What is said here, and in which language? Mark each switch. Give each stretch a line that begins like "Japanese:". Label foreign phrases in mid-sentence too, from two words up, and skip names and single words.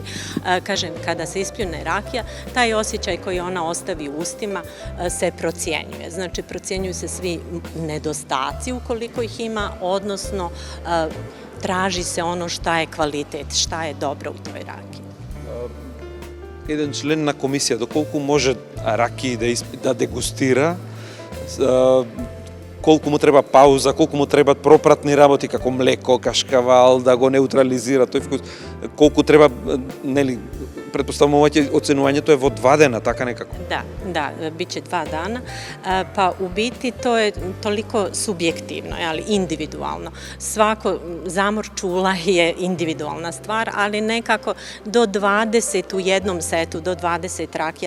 Bosnian: Kažem, kada se ispljune rakija, taj osjećaj koji ona ostavi u ustima se procjenjuje. Znači, procjenjuju se svi nedostaci ukoliko ih ima, odnosno traži se ono šta je kvalitet, šta je dobro u toj rakiji.
Macedonian: Еден член на комисија, доколку може ракии да дегустира, колку му треба пауза, колку му требат пропратни работи како млеко, кашкавал, да го неутрализира тој вкус, колку треба, нели, pretpostavljamo ocenuvanjeto je vo 2 dana, така nekako.
Bosnian: Da, bit će 2 dana, pa u biti to je toliko subjektivno, ali individualno. Svako zamor čula je individualna stvar, ali nekako do 20 u jednom setu, do 20 rakija